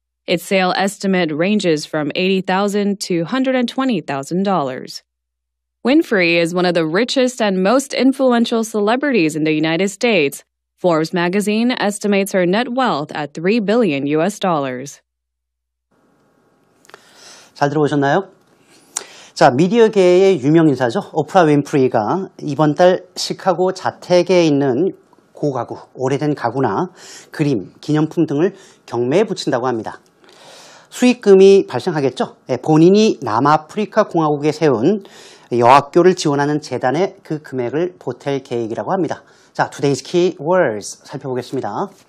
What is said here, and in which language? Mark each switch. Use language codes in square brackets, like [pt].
[en] Its sale estimate ranges from $80,000 to $120,000. Winfrey is one of the richest and most influential celebrities in the United States. Forbes magazine estimates her net wealth at $3 billion. [ko] 잘 들어보셨나요? 자, 미디어계의 유명 인사죠. 오프라 윈프리가 이번 달 시카고 자택에 있는 고가구, 오래된 가구나 그림, 기념품 등을 경매에 붙인다고 합니다. 수익금이 발생하겠죠. 본인이 남아프리카 공화국에 세운 여학교를 지원하는 재단에 그 금액을 보탤 계획이라고 합니다. 자, [en] today's key words [ko] 살펴보겠습니다.